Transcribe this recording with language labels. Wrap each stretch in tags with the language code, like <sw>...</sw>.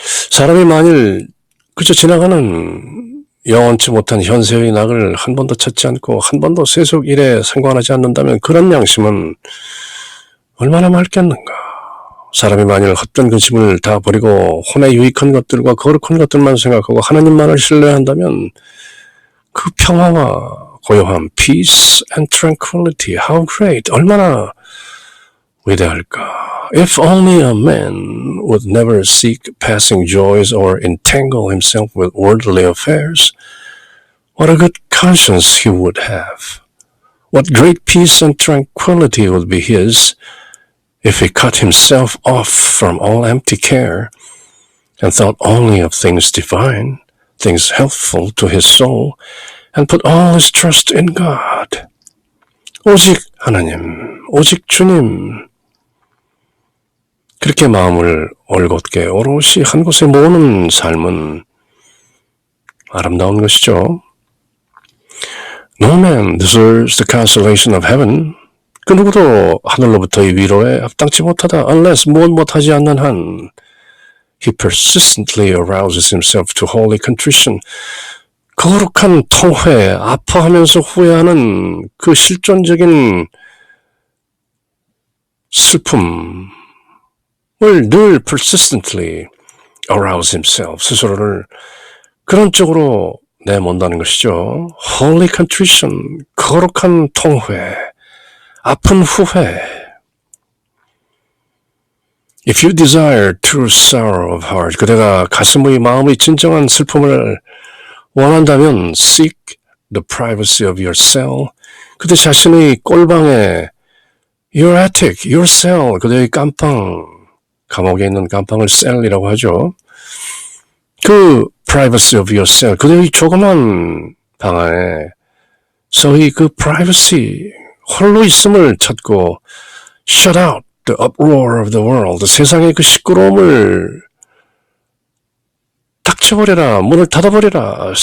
<ko>사람이 만일 그저 지나가는 영원치 못한 현세의 낙을 한 번도 찾지 않고 한 번도 세속 일에 상관하지 않는다면 그런 양심은 얼마나 맑겠는가. 사람이 만일 헛된 근심을 다 버리고 혼에 유익한 것들과 거룩한 것들만 생각하고 하나님만을 신뢰한다면 그 평화와 고요함,</ko> <en>peace and tranquility, how great,</en> <ko>얼마나 위대할까.</ko> <en>If only a man would never seek passing joys or entangle himself with worldly affairs, what a good conscience he would have. What great peace and tranquility would be his if he cut himself off from all empty care and thought only of things divine, things helpful to his soul, and put all his trust in God.</en> <ko>오직 하나님, 오직 주님, 그렇게 마음을 올곧게 오롯이 한 곳에 모으는 삶은 아름다운 것이죠.</ko> <en>No man deserves the consolation of heaven.</en> <ko>그 누구도 하늘로부터의 위로에 합당치 못하다.</ko> <en>Unless</en> <ko>무엇 못하지 않는 한</ko> <en>he persistently arouses himself to holy contrition.</en> <ko>거룩한 통회, 아파하면서 후회하는 그 실존적인 슬픔을 늘</ko> <en>persistently arouse himself,</en> <ko>스스로를 그런 쪽으로 내몬다는 것이죠.</ko> <en>Holy contrition,</en> <ko>거룩한 통회, 아픈 후회.</ko> <en>If you desire true sorrow of heart,</en> <ko>그대가 가슴의 마음의 진정한 슬픔을 원한다면</ko> <en>seek the privacy of your cell,</en> <ko>그대 자신의 꼴방에</ko> <en>your attic, your cell,</en> <ko>그대의 깜방, 감옥에 있는 깜방을 셀이라고 하죠. 그</ko> <en>privacy of your cell,</en> <ko>그대의 조그만 방 안에 서의 그 privacy, 홀로 있음을 찾고</ko> <en>shut out the uproar of the world,</en> <ko>세상의 그 시끄러움을 닥쳐버려라, 문을 닫아버려라.</ko>